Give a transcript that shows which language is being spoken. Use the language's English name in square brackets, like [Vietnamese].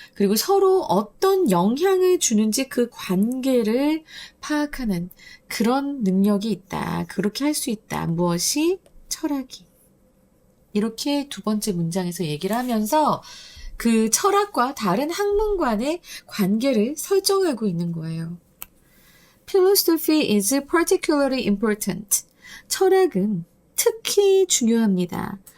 [Korean] 그리고 서로 어떤 영향을 주는지 그 관계를 파악하는 그런 능력이 있다. 그렇게 할 수 있다. 무엇이? 철학이. 이렇게 두 번째 문장에서 얘기를 하면서 그 철학과 다른 학문간의 관계를 설정하고 있는 거예요. [English] Philosophy is particularly important. [Korean] 철학은 특히 중요합니다.